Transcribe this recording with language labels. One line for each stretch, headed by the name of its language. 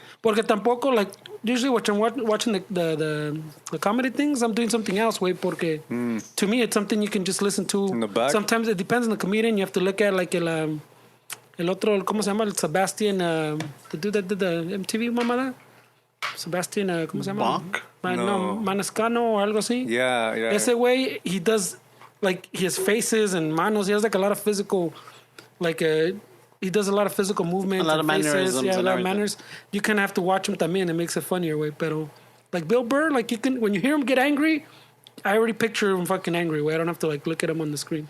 Spanish: Porque tampoco,
English: like, usually when I'm watching the comedy things, I'm doing something else, way, porque to me, it's something you can just listen to. In the back? Sometimes it depends on the comedian. You have to look at, like,
Spanish: el otro, ¿cómo se llama?
English: El Sebastian, the dude that did the MTV mamada.
Spanish: Sebastian, ¿cómo se llama?
English: Bach?
Spanish: No, Maniscano or algo así.
English: Yeah. Ese way, he does, like, his faces and manos. He has, like, a lot of physical, like, he does a lot of physical movement. A lot of mannerisms. Yeah, a lot of manners. You kind of have to watch him también. It makes it funnier, way. Pero, like, Bill Burr, like, you can, when you hear him get angry, I already picture him fucking angry, way. I don't have to, like, look at him on the screen.